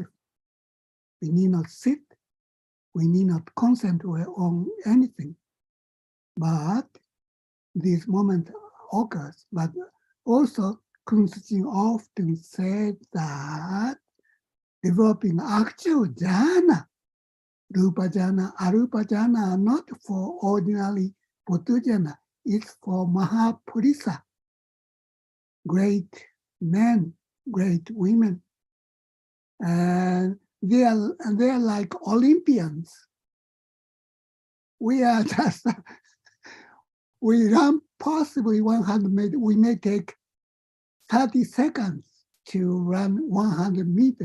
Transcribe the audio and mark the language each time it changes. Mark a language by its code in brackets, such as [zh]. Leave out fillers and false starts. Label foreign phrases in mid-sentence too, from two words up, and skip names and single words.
[en] We need not sit, we need not concentrate on anything, but this moment occurs. But also, Kunsuchi often said that developing actual jhana, [pi] rupa jhana, arupa jhana, [en] are not for ordinary puthujjana, it's for mahapurisa, great men, great women. And they are like Olympians. We are just, we run possibly 100 meters, we may take 30 seconds to run 100 meters.